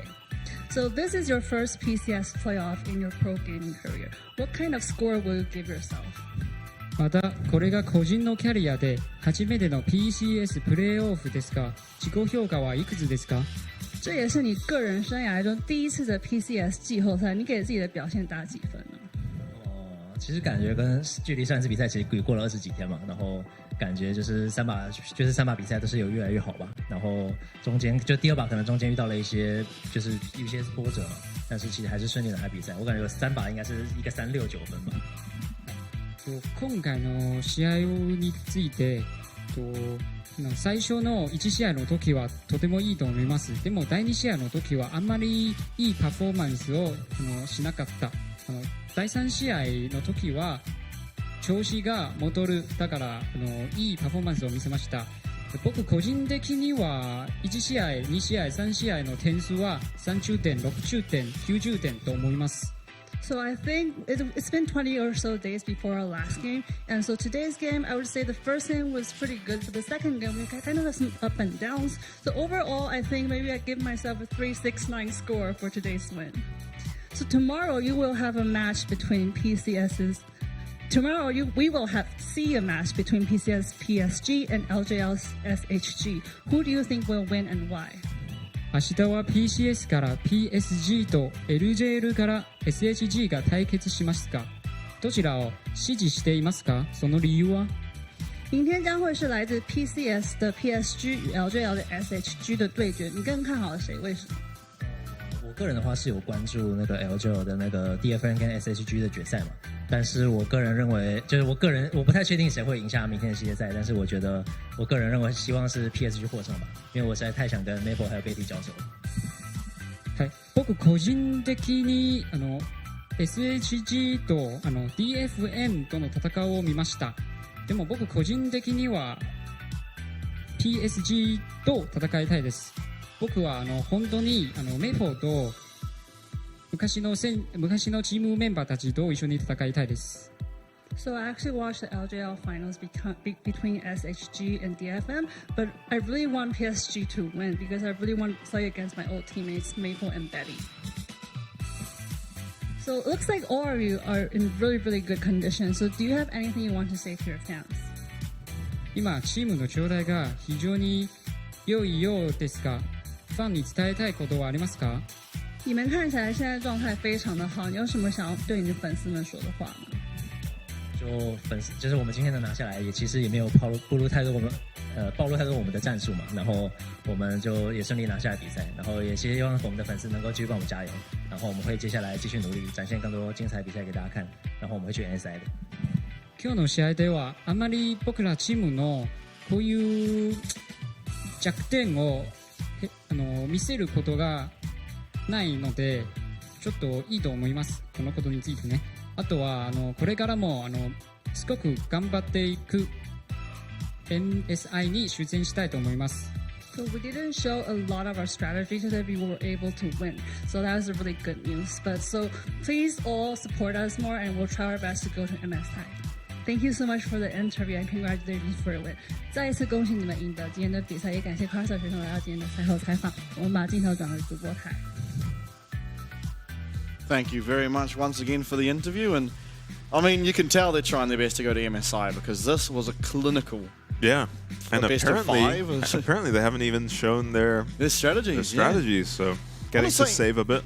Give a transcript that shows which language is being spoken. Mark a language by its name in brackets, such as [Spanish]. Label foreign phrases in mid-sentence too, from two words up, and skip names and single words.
[English] So this is your first PCS playoff in your pro gaming career. What kind of score will you give yourself? [Japanese] またこれが個人のキャリアで初めての PCS プレーオフですが、自己評価はいくつですか？ [Chinese] 这也是你个人生涯中第一次的 PCS 季后赛，你给自己的表现打几分呢？其实感觉跟距离上一次比赛其实过了20几天嘛，然后感觉就是三把比赛都是有越来越好吧。然后中间就第二把可能中间遇到了一些波折嘛，但是其实还是顺利拿下比赛。我感觉有3把应该是一个3、6、9分吧。 [Japanese] 今回の試合について最初の1試合の時はとてもいいと思います。でも第2試合の時はあんまりいいパフォーマンスをしなかった。第3試合の時は調子が戻る。だからいいパフォーマンスを見せました。僕個人的には1試合、2試合、3試合の点数は30点、60点、90点と思います。 [English] So I think it's been 20 or so days before our last game, and so today's game, I would say the first game was pretty good, but the second game we kind of had some up and downs. So overall, I think maybe I give myself a 3-6-9 score for today's win. So tomorrow you will have a match between PCS's. Tomorrow we will see a match between PCS PSG and LJL SHG. Who do you think will win and why? [Japanese] 明日は PCS から PSG と LJL から SHG が対決しますが、どちらを支持していますか？その理由は？ [Chinese] 明天将会是来自 PCS 的 PSG 与 LJL 的 SHG 的对决，你更看好谁？为什么？我个人的话是有关注那个 LJL 的那个 DFN 跟 SHG 的决赛嘛，但是我个人认为，就是我不太确定谁会赢下明天的系列赛，但是我觉得我个人认为希望是 PSG 获胜吧，因为我实在太想跟 Maple 还有 Betty 交手了。 [Japanese] はい、僕個人的にSHG とDFN との戦いを見ました。でも僕個人的には PSG と戦いたいです。僕は本当にメフォーと昔のチームメンバーたちと一緒に戦いたいです。 [English] So I actually watched the LJL finals between SHG and DFM, but I really want PSG to win because I really want to play against my old teammates Maple and Betty. So it looks like all of you are in really, really good condition. So do you have anything you want to say to your fans? [Japanese] 今チームの状態が非常に良いようですが、ファンに伝えたいことはありますか？ [Chinese] 你们看起来现在状态非常的好，你有什么想要对你的粉丝们说的话吗？就是我们今天能拿下来，其实也没有暴露太多我们的战术嘛，然后我们就也顺利拿下了比赛，然后也希望我们的粉丝能够继续帮我们加油，然后我们会接下来继续努力，展现更多精彩比赛给大家看，然后我们会去 NSI 的。 [Japanese] 今日の試合ではあまり僕らチームのこういう弱点を見せることがないので、ちょっといいと思います。このことについてね。あとはこれからもすごく頑張っていく NSI に出演したいと思います。 [English] So we didn't show a lot of our strategy so that we were able to win. So that was a really good news. But so please all support us more and we'll try our best to go to MSI. Thank you so much for the interview and congratulations for the win. [Chinese] 再一次恭喜你们赢得今天的比赛，也感谢 Carson 学生来到今天的赛后采访。我们把镜头转回主播台。 [English] Thank you very much once again for the interview, and I mean you can tell they're trying their best to go to MSI because this was a clinical. Yeah, and apparently they haven't even shown their strategies. So getting to save a bit.